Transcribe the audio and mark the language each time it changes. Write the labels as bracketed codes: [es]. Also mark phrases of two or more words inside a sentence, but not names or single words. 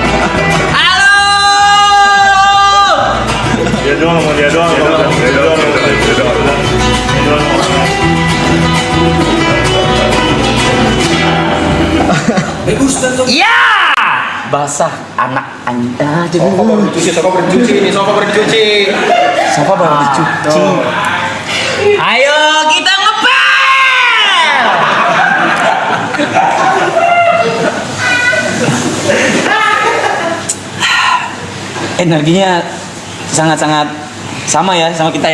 [id] Dia doang. [es] me gusta tomar. [id] Ya! Basah anak anda. Sofa baru dicuci. Sofa baru dicuci. Ayo kita ngepel. Energinya sangat-sangat sama ya sama kita ya.